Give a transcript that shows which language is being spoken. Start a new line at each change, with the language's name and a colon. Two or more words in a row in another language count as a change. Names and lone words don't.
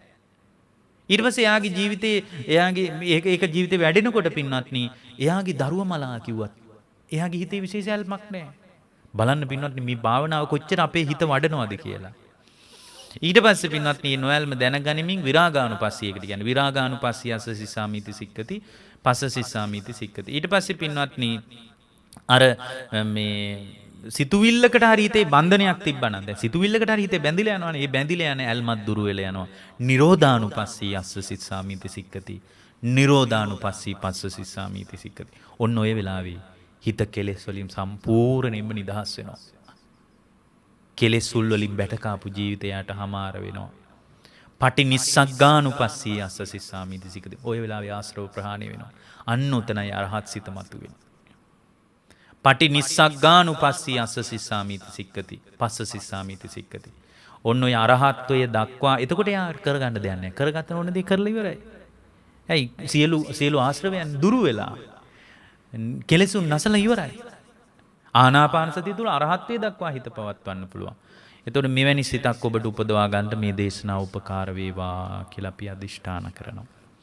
Sinhala: ඊට පස්සේ එයාගේ ජීවිතේ ඒක ජීවිතේ වැඩෙනකොට පින්වත්නි එයාගේ දරුවා මලා කිව්වත් එයාගේ හිතේ විශේෂ ඇල්මක් නැහැ. බලන්න පින්වත්නි මේ භාවනාව කොච්චර අපේ හිත වඩනවද කියලා. ඊට පස්සේ පින්වත්නි නොයල්ම දැනගනිමින් විරාගානුපස්සී එකට කියන්නේ
Pali: විරාගානුපස්සී අස්ස සිස්සාමීති සික්කති පස්ස සිස්සාමීති සික්කති.
Sinhala: ඊට පස්සේ පින්වත්නි අර මේ සිතුවිල්ලකට හරි හිතේ බන්ධනයක් තිබ්බනම් දැන් සිතුවිල්ලකට හරි හිතේ බැඳිලා යනවනේ. ඒ බැඳිලා යන ඇල්මත් දුරු වෙලා යනවා.
Pali: නිරෝධානුපස්සී අස්ස සිස්සාමිති සික්කති. නිරෝධානුපස්සී පස්ස සිස්සාමිති සික්කති.
Sinhala: ඔන්න ඔය වෙලාවේ හිත කෙලෙස් වලින් සම්පූර්ණයෙන්ම නිදහස් වෙනවා. කෙලෙස් සුල් වලින් බැටකාපු ජීවිතයට හමාර වෙනවා.
Pali: පටි නිස්සග්ගානුපස්සී අස්ස සිස්සාමිති සික්කති.
Sinhala: ඔය වෙලාවේ ආශ්‍රව ප්‍රහාණය වෙනවා. අන්න උතනයි අරහත් සිත මතුවෙන්නේ.
Pali: පටි නිස්සග්ගානුපස්සී අස්ස සිස්සාමිති සික්කති. පස්ස සිස්සාමිති සික්කති.
Sinhala: ඔන්න ඔය අරහත්වය දක්වා එතකොට යා කරගන්න දෙයක් නැහැ. කරගත්ත ඕන දේ කරලා ඉවරයි. ඇයි සියලු ආශ්‍රවයන් දුරු වෙලා කෙලෙසුන් නැසලා ඉවරයි. ආනාපාන සතිය තුළ අරහත්ත්වයට දක්වා හිත පවත්වන්න පුළුවන්. එතකොට මෙවැනි සිතක් ඔබට උපදවා ගන්න මේ දේශනාව උපකාර වේවා කියලා අපි අදිෂ්ඨාන කරනවා.